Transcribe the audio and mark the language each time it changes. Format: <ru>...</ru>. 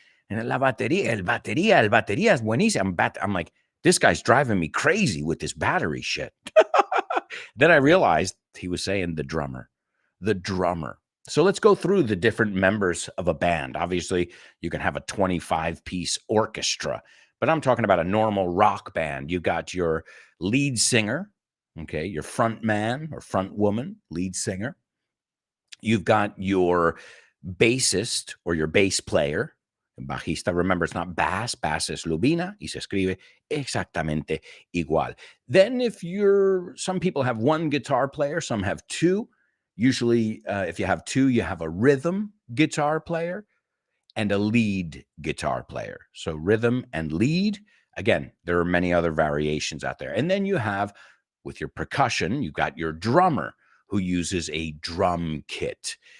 <es>And la batería, el batería es buenísimo.</es> <en>I'm like, this guy's driving me crazy with this battery shit. Then I realized he was saying the drummer. So let's go through the different members of a band. Obviously, you can have a 25-piece orchestra, but I'm talking about a normal rock band. You got your lead singer, okay, your front man or front woman, lead singer. You've got your bassist or your bass player, bajista. Remember, it's not bass.</en> <es>Bass es lubina y se escribe exactamente igual.</es> <en>Then some people have one guitar player, some have 2. Usually, if you have 2, you have a rhythm guitar player and a lead guitar player. So rhythm and lead. Again, there are many other variations out there. And then you have, with your percussion, you've got your drummer who uses a drum kit.</en>